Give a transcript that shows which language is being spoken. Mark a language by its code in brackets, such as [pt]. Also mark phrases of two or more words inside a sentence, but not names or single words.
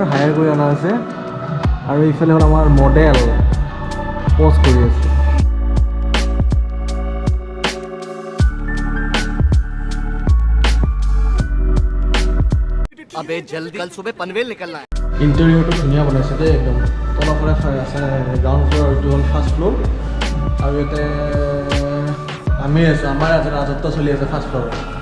[as] হায়াৰ কৰি অনা আছে, আৰু এইফালে হ'ল আমাৰ [en] model post [as] কৰি আছে। [hi] अबे जल्दी कल सुबह पनवेल निकलना है। [as] ইণ্টেৰিয়ৰটো ধুনীয়া বনাইছে দেই একদম। তলৰ পৰা আছে [en] ground floor, [as] এইটো হ'ল [en] first floor, [as] আৰু ইয়াতে আমি আছোঁ, আমাৰ আছে ৰাজত্ব চলি আছে [en] first floorত।